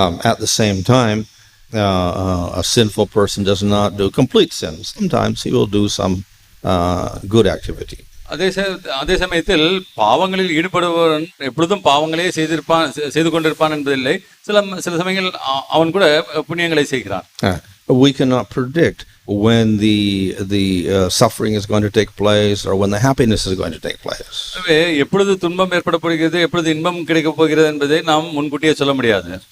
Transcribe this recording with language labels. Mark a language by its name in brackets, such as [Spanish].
[English] At the same time a sinful person does not do complete sins. Sometimes he will do some good activity. [Tamil] அதே சமயத்தில் பாவங்களில் ஈடுபடுபவன் எப்பொழுதும் பாவங்களே செய்து கொண்டிருப்பான் என்பதில்லை. சில சமயங்கள் அவன் கூட புண்ணியங்களை செய்கிறான். [English] We cannot predict when the suffering is going to take place or when the happiness is going to take place. [Tamil] எப்பொழுது துன்பம் ஏற்பட போகிறது, எப்பொழுது இன்பம் கிடைக்க போகிறது என்பதை நாம் முன்கூட்டியே சொல்ல முடியாது.